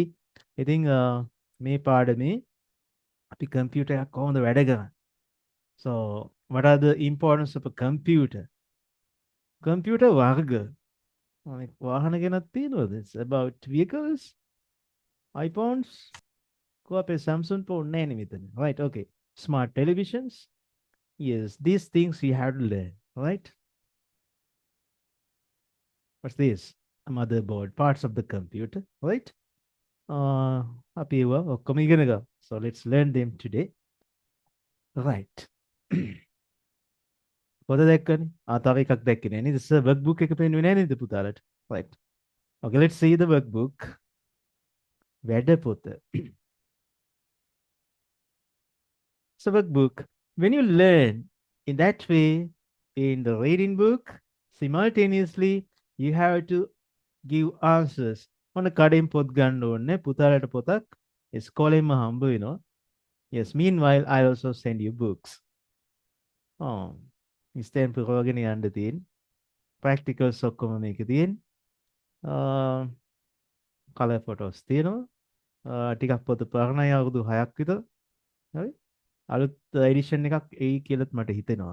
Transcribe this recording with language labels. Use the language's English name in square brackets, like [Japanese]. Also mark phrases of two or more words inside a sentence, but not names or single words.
[Sinhala] ඉතින් මේ පාඩමේ අපි computer එකක් කොහොමද වැඩ කරන්නේ? [English] So, what are the importance of a computer? [Sinhala] Computer වර්ග. වාහන ගැනත් තියෙනවද? [English] It's about vehicles, iPhones, [Sinhala] කොහේ Samsung phone නෑ නේ මෙතන. [English] Right, okay. Smart televisions. Yes, these things you have to learn, right? What's this? motherboard, parts of the computer, right? [Sinhala] අපි ඒවා ඔක්කොම ඉගෙන ගමු. [English] So let's learn them today. Right. [Sinhala] පොත දැක්කනේ. තව එකක් දැක්කේ නෑ නේද? සර් workbook එක පෙන්නුවේ නෑ නේද පුතාලට? [English] Right. Okay, let's see the workbook. [Sinhala] වැඩ පොත. [English] So workbook. When you learn in that way in the reading book, simultaneously you have to give answers. [Sinhala] ඔන්න කඩෙන් පොත් ගන්න ඕනේ. පුතාලට පොතක් ඉස්කෝලේම හම්බ වෙනවා. [English] Yes, meanwhile I also send you books. [Sinhala] ඉස්තෙන් පුරවගෙන යන්න තියෙන. Practicals ඔක්කොම මේකේ තියෙන. [English] color photos [Sinhala] තියෙනවා. ටිකක් පොත පරණයි අවුරුදු 6ක් විතර. හරි? අලුත් එඩිෂන් එකක් එයි කියලාත් මට හිතෙනවා.